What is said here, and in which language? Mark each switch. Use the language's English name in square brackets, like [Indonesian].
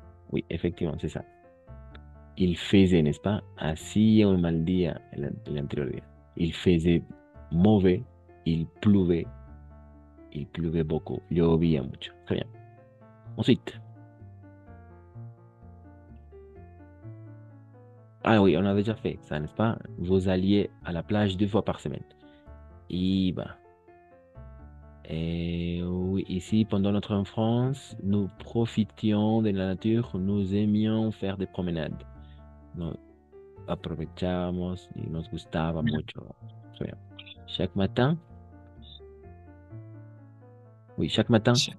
[French] Oui, effectivement, c'est ça. Il faisait, n'est-ce pas? [Spanish] Así un mal día el anterior día. [French] Il faisait mauvais, il pleuvait beaucoup, [Spanish] llovía mucho. [French] Très bien. Ensuite. Ah oui, on a déjà fait ça, n'est-ce pas? Vous alliez à la plage 2 fois par semaine. [Spanish] Iba. [French] Et oui, ici, pendant notre enfance, nous profitions de la nature, nous aimions faire des promenades. [Spanish] Nos aprovechamos y nos gustaba mucho. [French] Très bien. Chaque matin, oui, chaque matin.